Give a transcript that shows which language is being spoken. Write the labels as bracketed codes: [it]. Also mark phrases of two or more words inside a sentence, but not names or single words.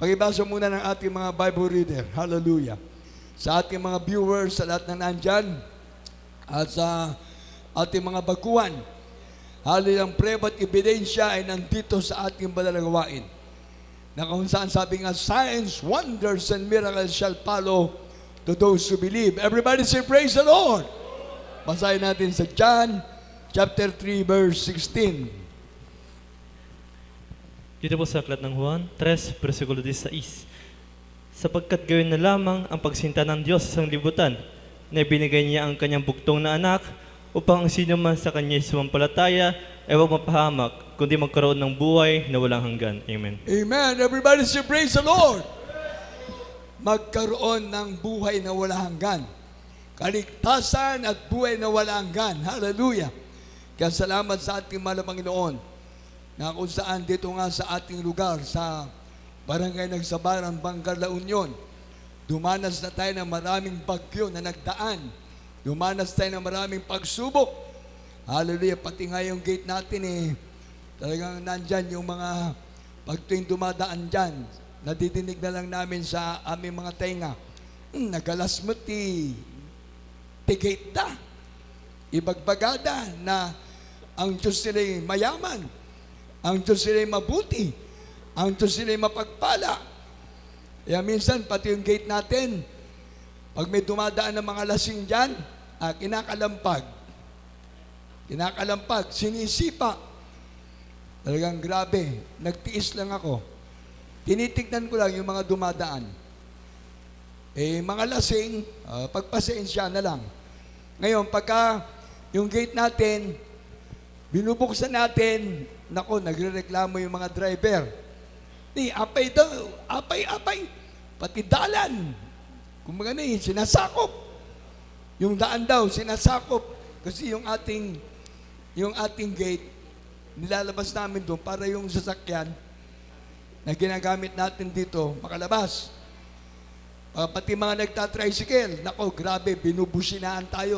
[tl] Pakibasa muna ng ating mga [en] Bible reader. [tl] Hallelujah. Sa ating mga viewers, sa lahat na nandyan, at sa ating mga baguhan, hallelujah, ang preba at ebidensya ay nandito sa ating banal na gawain. Na kung saan sabi nga, [en] signs, wonders, and miracles shall follow to those who believe. Everybody say, praise the Lord. [tl] Basahin natin sa John chapter 3 verse 16. Dito po sa aklat ng Juan 3 versikulo 16. Sapagkat gawin na lamang ang pagsinta ng Diyos sa sanglibutan, na binigay niya ang kanyang bugtong na anak, upang ang sino man sa kanya sumampalataya ay huwag mapahamak, kundi magkaroon ng buhay na walang hanggan. Amen. Amen. [en] Everybody say, praise the Lord. [tl] Magkaroon ng buhay na walang hanggan. Kaligtasan at buhay na walang hanggan. Hallelujah. Kaya salamat sa ating mahal na Panginoon. na kung saan dito nga sa ating lugar, sa Barangay Nagsabaran, Bangar, La Union, dumanas na tayo ng maraming bagyo na nagdaan. Dumanas tayo ng maraming pagsubok. Hallelujah, pati nga yung gate natin talagang nandyan yung mga pag tuwing dumadaan dyan, nadidinig na lang namin sa aming mga tenga, [ilo] nagalasmati, tigate da, ibagbagada [tl] na ang Diyos nila'y mayaman, ang Diyos nila'y mabuti, ang Diyos nila'y mapagpala. Kaya minsan, pati yung gate natin, pag may dumadaan ng mga lasing dyan, kinakalampag, sinisipa. Talagang grabe, nagtiis lang ako. Tinitignan ko lang yung mga dumadaan. Mga lasing, pagpasensya na lang. Ngayon, pagka yung gate natin, binubuksan natin, nako, nagrereklamo yung mga driver. Apay daw, apay. Pati dalan. Kumbaga sinasakop. Yung daan daw, sinasakop. Kasi yung ating gate, nilalabas namin doon para yung sasakyan na ginagamit natin dito makalabas. Pati mga nagtatricycle, nako, grabe, binubusinaan tayo.